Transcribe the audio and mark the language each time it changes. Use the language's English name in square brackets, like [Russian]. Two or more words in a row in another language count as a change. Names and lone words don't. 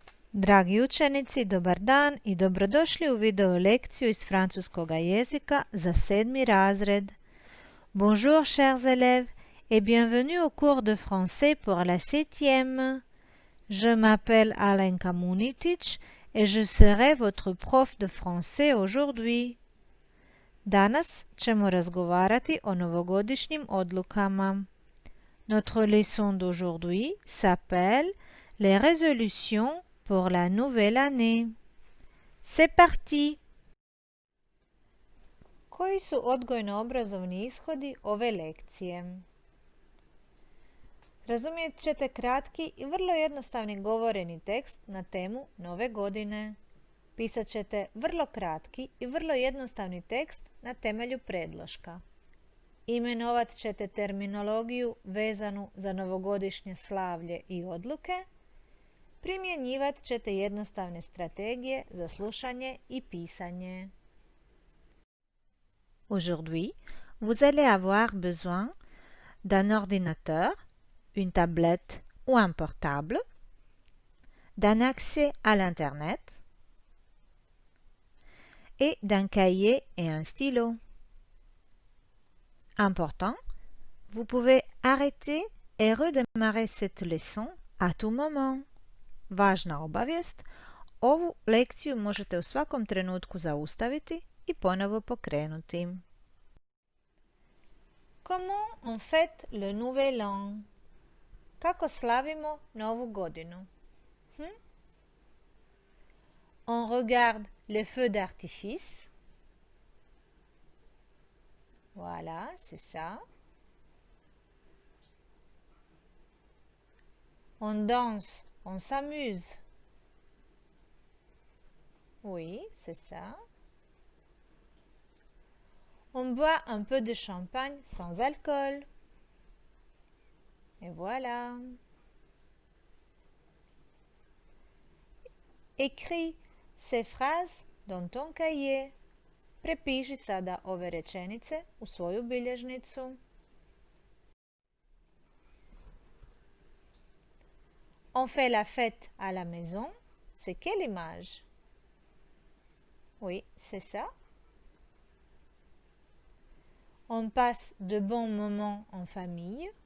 [Croatian] Dragi učenici, dobar dan i dobrodošli u video lekciju iz francuskoga jezika za 7. razred. [French] Bonjour chers élèves et bienvenue au cours de français pour la 7e. Je m'appelle Alenka Munitic et je serai votre prof de français aujourd'hui. [Croatian] Danas ćemo razgovarati o novogodišnjim odlukama. [French] Notre leçon d'aujourd'hui s'appelle les résolutions pour la nouvelle année. C'est parti! [Croatian] Koji su odgojno-obrazovni ishodi ove lekcije? Razumijet ćete kratki i vrlo jednostavni govoreni tekst na temu nove godine. Pisat ćete vrlo kratki i vrlo jednostavni tekst na temelju predloška. Imenovat ćete terminologiju vezanu za novogodišnje slavlje i odluke. Primjenjivat ćete jednostavne strategije za slušanje i pisanje. [French] Aujourd'hui, vous allez avoir besoin d'un ordinateur, une tablette ou un portable, d'un accès à l'Internet et d'un cahier et un stylo. Important, vous pouvez arrêter et redémarrer cette leçon à tout moment. [Croatian] Važna obavijest, ovu lekciju možete u svakom trenutku zaustaviti i ponovo pokrenuti. [French] Comment on fête le nouvel an? [Croatian] Kako slavimo novu godinu? [French] On regarde les feux d'artifice. Voilà, c'est ça. On danse, on s'amuse. Oui, c'est ça. On boit un peu de champagne sans alcool. Et voilà. Écris ces phrases dans ton cahier. [Croatian] Prepiši sada ove rečenice u svoju bilježnicu. [French] On fait la fête à la maison. C'est quelle image? Oui, c'est ça. On passe de bons moments en famille.